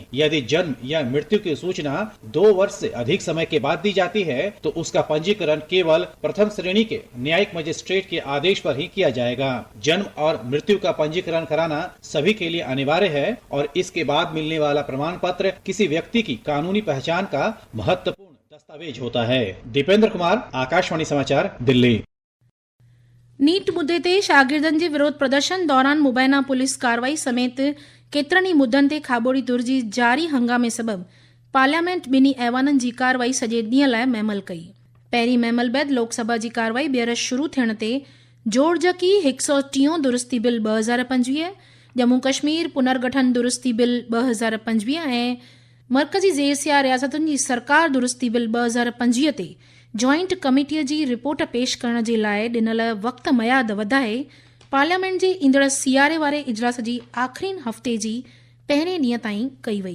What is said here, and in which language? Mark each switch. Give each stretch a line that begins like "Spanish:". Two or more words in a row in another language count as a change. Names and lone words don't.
Hindi: यदि जन्म या मृत्यु की सूचना 2 वर्ष से अधिक समय के बाद दी जाती है तो उसका पंजीकरण केवल प्रथम श्रेणी के न्यायिक मजिस्ट्रेट के आदेश पर ही किया जाएगा। जन्म और मृत्यु का पंजीकरण कराना सभी के लिए अनिवार्य है और इसके बाद मिलने वाला प्रमाण पत्र किसी व्यक्ति की कानूनी पहचान का महत्वपूर्ण दस्तावेज होता है। दीपेंद्र कुमार, आकाशवाणी समाचार, दिल्ली।
Sindhi: नीट मुद्दे ते शागिर्दनि जे विरोध प्रदर्शन दौरान मुबैना पुलिस कार्रवाई समेत केतिरनि ई मुद्दनि ते खाबोड़ी दुर जी जारी हंगामे सबबि पार्लियामेंट ॿिन्ही ऐवाननि जी कार्रवाई सॼे ॾींहं लाइ महमल कई। पहिरीं महमल बैदि लोकसभा जी कार्रवाई ॿीहर शुरू थियण ते जोड़जकी 130 दुरुस्ती बिल 2025, जम्मू कश्मीर पुनर्गठन दुरुस्ती बिल 2025 ऐं मरकज़ी ज़ेरसिया रियासतुनि जी सरकार दुरुस्ती बिल 2025 ते जॉइंट कमेटीअ जी रिपोर्ट पेश करण जे लाइ ॾिनल वक़्त मयाद वधाए पार्लियामेंट जे ईंदड़ सियारे वारे इजलास जी आख़िरी हफ़्ते जी पहिरें ॾींहं ताईं कई वई।